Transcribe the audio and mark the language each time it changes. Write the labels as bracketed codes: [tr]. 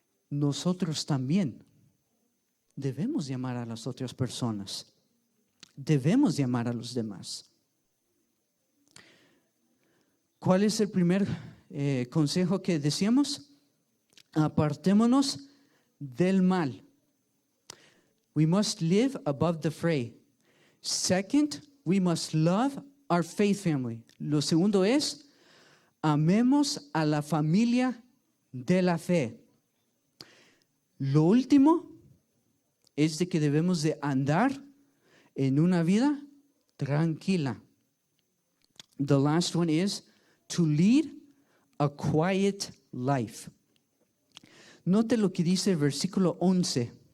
[es] Nosotros también debemos llamar a las otras personas. Debemos llamar a los demás. ¿Cuál es el primer consejo que decíamos? Apartémonos del mal. [en] We must live above the fray. Second, we must love our faith family. [es] Lo segundo es, amemos a la familia de la fe. Lo último es de que debemos de andar en una vida tranquila. [en] The last one is to lead a quiet life. [es] Note lo que dice el versículo 11